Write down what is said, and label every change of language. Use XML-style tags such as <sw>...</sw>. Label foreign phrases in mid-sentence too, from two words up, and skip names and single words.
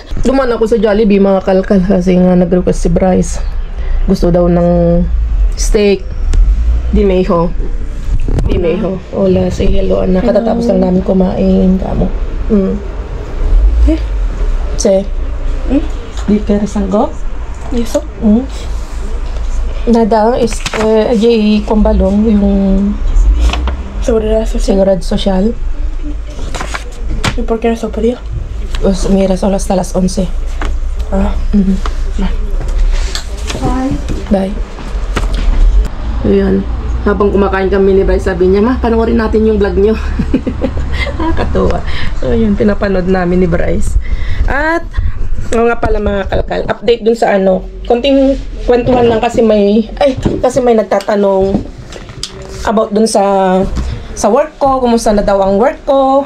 <tl>Duman ako sa Jollibee mga kalkal kasi nga nag-request si Bryce. Gusto daw ng steak. Di meho. Hola,</tl> <en>say hello</en> <tl>anak. Katatapos lang namin kumain. Kamo. Che.</tl> <es>Di quieres algo? Eso? Nada, Jay Combalong, yung Seguridad Social. ¿Y por qué no se podía? Pues mira, son hasta las 11. Bye.</es> <tl>Ayan. Habang kumakain kami ni Bryce, sabi niya, "Ma, panoorin natin yung vlog nyo." Nakakatuwa. So, yun, pinapanood namin ni Bryce. At nga pala mga kalkal, update dun sa konting kwentuhan lang kasi may nagtatanong about dun sa work ko, kumusta na daw ang work ko.</tl>